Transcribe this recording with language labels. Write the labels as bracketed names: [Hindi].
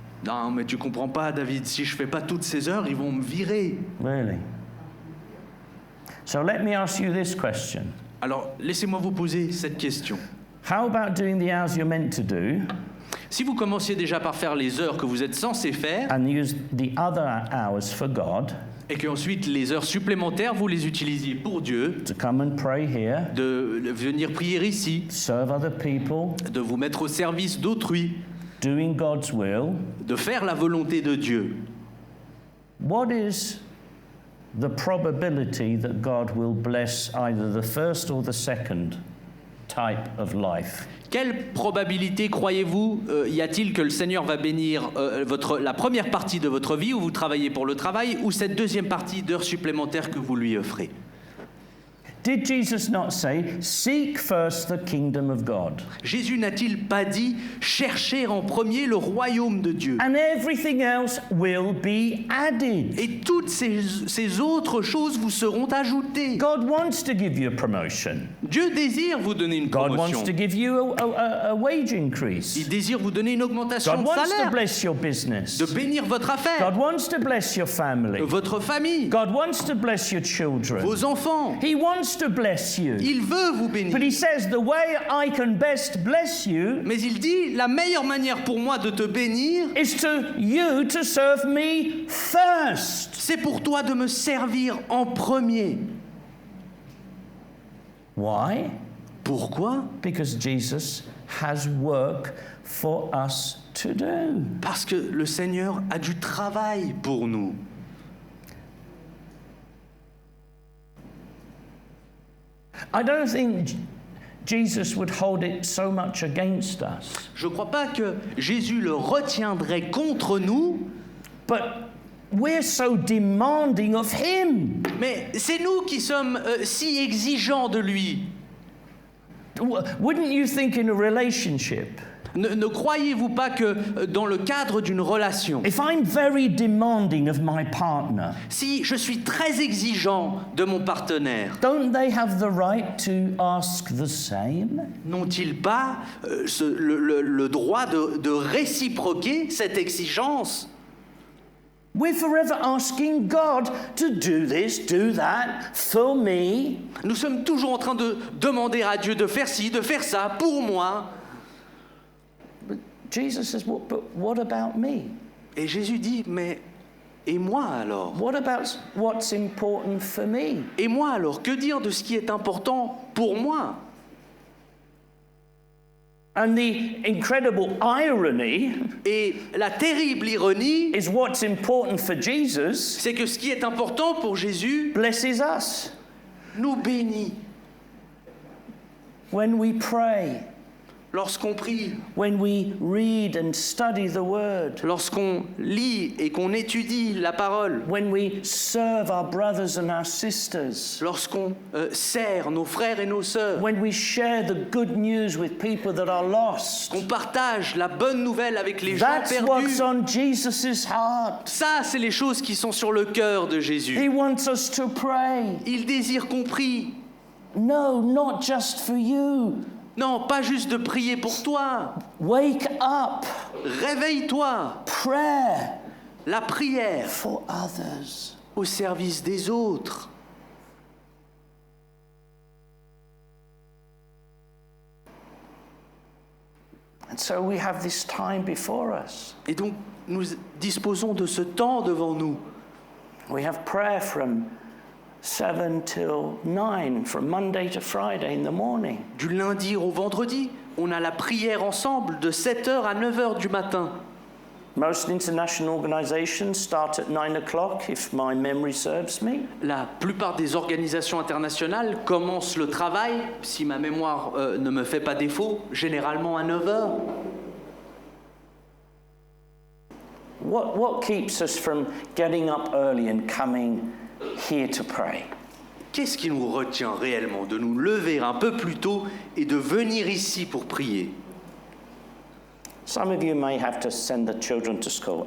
[French] non mais tu comprends pas David, si je fais pas toutes ces heures, ils vont me virer. [English] Really? So let me ask you this question. [French] Alors, laissez-moi vous poser cette question. [English] How about doing the hours you're meant to do [French] Si vous commenciez déjà par faire les heures que vous êtes censé faire, [English] and use the other hours for God [French] et qu'ensuite les heures supplémentaires, vous les utilisiez pour Dieu, [English] to come and pray here, [French] de venir prier ici, [English] serve other people, [French] de vous mettre au service d'autrui, [English] doing God's will? [French] de faire la volonté de Dieu. [English] What is the probability that God will bless either the first or the second type of life? [French] Quelle probabilité croyez-vous y a-t-il que le Seigneur va bénir la première partie de votre vie où vous travaillez pour le travail ou cette deuxième partie d'heures supplémentaires que vous lui offrez? [English] Did Jesus not say, seek first the kingdom of God? [French] Jésus n'a-t-il pas dit « Cherchez en premier le royaume de Dieu » [English] And everything else will be added. [French] et toutes ces autres choses vous seront ajoutées. [English] God wants to give you a promotion. [French] Dieu désire vous donner une [English] God [French] promotion. [English] wants to give you a wage increase. [French] Il désire vous donner une augmentation [English] God [French] de [English] wants to [French] salaire, [English] bless your business. [French] de bénir votre affaire, [English] God wants to bless your family. [French] votre famille, [English] God wants to bless your children. [French] vos enfants. [English] He wants to bless you. [French] Il veut vous bénir. [English] But he says the way I can best bless you [French] Mais il dit, la meilleure manière pour moi de te bénir, [English] is you to serve me first. [French] c'est pour toi de me servir en premier. [English] Why? [French] Pourquoi? [English] Because Jesus has work for us to do. [French] Parce que le Seigneur a du travail pour nous. [English] I don't think Jesus would hold it so much against us. [French] Je ne crois pas que Jésus le retiendrait contre nous, [English] But we're so demanding of him. [French] mais c'est nous qui sommes si exigeants de lui. [English] Wouldn't you think in a relationship, [French] Ne croyez-vous pas que dans le cadre d'une relation, [English] if I'm very demanding of my partner, [French] si je suis très exigeant de mon partenaire, [English] don't they have the right to ask the same? [French] n'ont-ils pas le droit de réciproquer cette exigence? [English] We're forever asking God to do this, do that, for me. [French] Nous sommes toujours en train de demander à Dieu de faire ci, de faire ça, pour moi. [English] But Jesus says, but what about me? [French] Et Jésus dit, mais et moi alors? [English] What about what's important for me? [French] Et moi alors? Que dire de ce qui est important pour moi? [English] And the incredible irony [French] Et la terrible ironie, [English] is what's important for Jesus [French] c'est que ce qui est important pour Jésus [English] blesses us. [French] nous bénit. [English] When we pray, [French] Lorsqu'on prie, [English] when we read and study the word, [French] lorsqu'on lit et qu'on étudie la parole, [English] when we serve our brothers and our sisters, [French] lorsqu'on sert nos frères et nos sœurs, [English] when we share the good news with people that are lost, [French] qu'on partage la bonne nouvelle avec les gens [English] that's what's [French] perdus, [English] on Jesus' heart. [French] ça c'est les choses qui sont sur le cœur de Jésus. [English] He wants us to pray. [French] Il désire qu'on prie. [English] No, not just for you. [French] Non, pas juste de prier pour toi. [English] Wake up. [French] Réveille-toi. [English] Prayer [French] La prière [English] for others. [French] au service des autres. [English] And so we have this time before us. [French] Et donc, nous disposons de ce temps devant nous. [English] We have prayer from 7 till 9, from Monday to Friday in the morning. [French] Du lundi au vendredi, on a la prière ensemble de 7h à 9h du matin. [English] Most international organizations start at 9 o'clock, if my memory serves me. [French] La plupart des organisations internationales commencent le travail, si ma mémoire ne me fait pas défaut, généralement à 9 heures. [English] What keeps us from getting up early and coming here to pray? [French] Qu'est-ce qui nous retient réellement de nous lever un peu plus tôt et de venir ici pour prier? [English] Some of you may have to send the children to school.